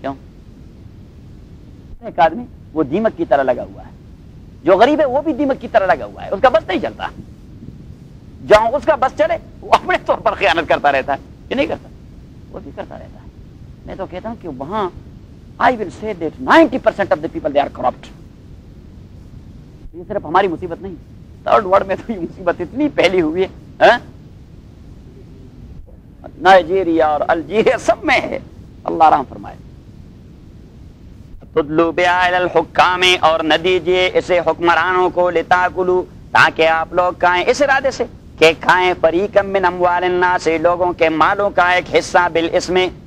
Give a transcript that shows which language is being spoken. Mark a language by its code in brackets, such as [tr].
[ur] کیوں؟ ایک آدمی وہ دیمک کی طرح لگا ہوا ہے، جو غریب ہے وہ بھی دیمک کی طرح لگا ہوا ہے، اس کا بس نہیں چلتا. جہاں اس کا بس چلے وہ اپنے طور پر خیانت کرتا رہتا ہے کہ نہیں کرتا، وہ بھی کرتا رہتا ہے. میں تو کہتا ہوں کہ وہاں [en] I will say that 90% of the people they are corrupt. [ur] یہ صرف ہماری مصیبت نہیں، تھرڈ ورلڈ میں تو یہ مصیبت اتنی پھیلی ہوئی ہے، نائجیریا اور الجیریا سب میں ہے، اللہ رحم فرمائے۔ [ar] تدلو بِآل الحکام، [ur] اور نہ دیجیے اسے حکمرانوں کو، لتاکلوا، تاکہ آپ لوگ کھائیں، اس ارادے سے کہ کھائیں، [ar] فریقا من اموال الناس، [ur] لوگوں کے مالوں کا ایک حصہ، بالاسم،